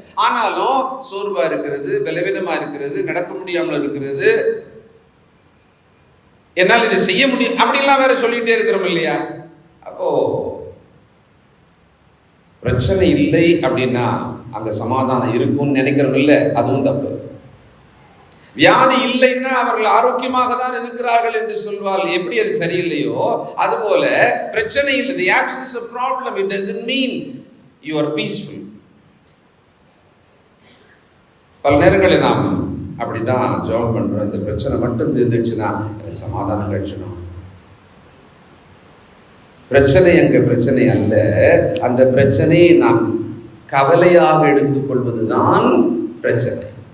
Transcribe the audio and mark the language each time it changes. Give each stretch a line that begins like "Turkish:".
Tamil: ஆனாலும் சோர்வா இருக்கிறது, பலவீனமா இருக்கிறது, நடக்க முடியாமல் இருக்கிறது, என்னால் இதை செய்ய முடியும் அப்படின்லாம் வேற சொல்லிட்டே இருக்கிறோம் இல்லையா? அப்போ பிரச்சனை இல்லை அப்படின்னா அங்க சமாதானம் இருக்கும்னு நினைக்கிறோம் இல்ல, அதுவும் தப்பு. வியாதி இல்லைன்னா அவர்கள் ஆரோக்கியமாக தான் இருக்கிறார்கள் என்று சொல்வார். எப்படி அது சரியில்லையோ அதுபோல பிரச்சனை இல்லை,
English: the absence of problem, it doesn't mean you are peaceful.
Tamil: பல நேரங்களில் நாம் அப்படிதான் ஜெபம் பண்றோம், இந்த பிரச்சனை மட்டும் தீர்ந்துச்சுன்னா எனக்கு சமாதானம் கிடைச்சிடும். பிரச்சனை எங்க பிரச்சனை அல்ல, அந்த பிரச்சனையை நாம் கவலையாக எடுத்துக்கொள்வதுதான் பிரச்சனை.